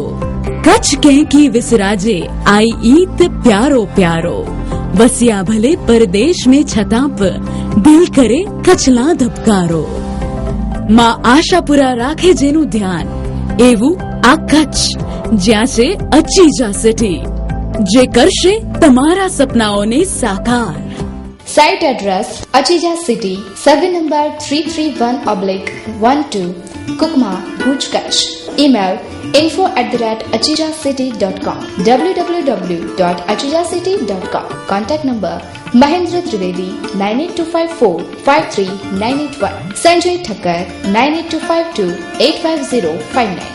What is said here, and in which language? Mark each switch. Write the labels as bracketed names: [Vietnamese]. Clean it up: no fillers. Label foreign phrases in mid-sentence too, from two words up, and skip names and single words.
[Kachhi] કચ્છ કેકી વિસરાજે આઈ ઈત પ્યારો પ્યારો, વસ્યા ભલે પરદેશ में છતાં દિલ કરે કચ્છલા ધબકારો. [Gujarati] માં આશાપુરા રાખે જેનું ધ્યાન, એવું આ કચ્છ જ્યાં છે અચીજા સિટી, જે કરશે તમારા સપનાઓને સાકાર. [English] Site address Achija City, Survey number 331/12, Kukma, Bhuj, Kutch. Email info@achijacity.com, www.achijacity.com. Contact number Mahendra Trivedi 9825453981, Sanjay Thakkar 9825285059.